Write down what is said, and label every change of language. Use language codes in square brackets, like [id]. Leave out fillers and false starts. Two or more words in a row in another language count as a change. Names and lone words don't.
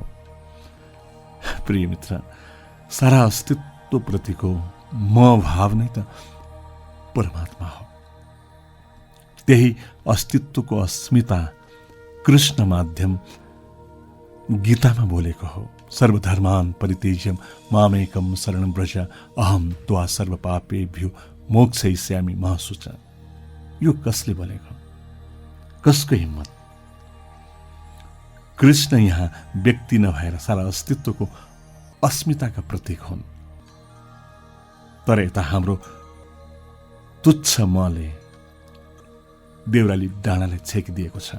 [ne] प्रिय मित्र, सारा अस्तित्वप्रतिको म भाव नै त परमात्मा हो। त्यही अस्तित्वको अस्मिता कृष्ण माध्यम गीतामा बोलेको हो। [sa] सर्वधर्मान् परित्यज्य मामेकं शरणं व्रज अहं त्वा सर्व पापेभ्यो मोक्षयिष्यामि मा शुचः। [ne] यो कसले बोलेको? कसको हिम्मत? कृष्ण यहाँ व्यक्ति नभएर सारा अस्तित्वको अस्मिताका प्रतीक हुन्। तर यता हाम्रो तुच्छ मले देउराली डाँडालाई छेकिदिएको छ।